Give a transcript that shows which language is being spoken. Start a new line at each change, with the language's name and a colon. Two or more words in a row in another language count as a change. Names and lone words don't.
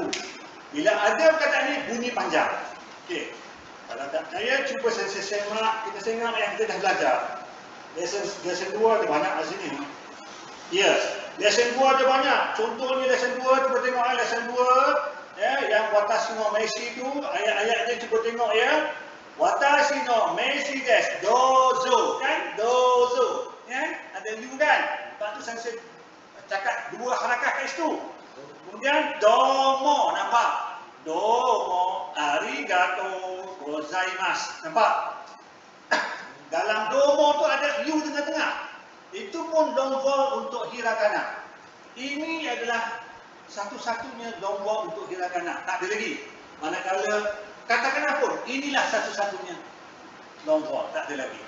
Malay: Bila ada perkataan ni bunyi panjang. Okey. Kalau tak percaya cuba kita semak yang kita dah belajar. Lesson 2 ada banyak kat sini. Yes, lesson 2 ada banyak. Contohnya lesson 2, cuba tengok lesson 2 yang
Japanese: 私の名刺
Malay: tu, ayat-ayatnya cuba tengok ya.
Japanese: 私の名刺です、どうぞ, kan?
Malay: Dozo, ada U kan? Lepas tu saya cakap dua harakat kat situ. Kemudian domo, nampak?
Japanese: どうもありがとうございます,
Malay: nampak? Dalam domo tu ada U tengah-tengah. Itu pun
English: long vowel
Malay: untuk hiragana. Ini adalah satu-satunya
English: long vowel
Malay: untuk hiragana. Tak ada lagi. Manakala katakanlah pun inilah satu-satunya
English: long vowel,
Malay: tak ada lagi.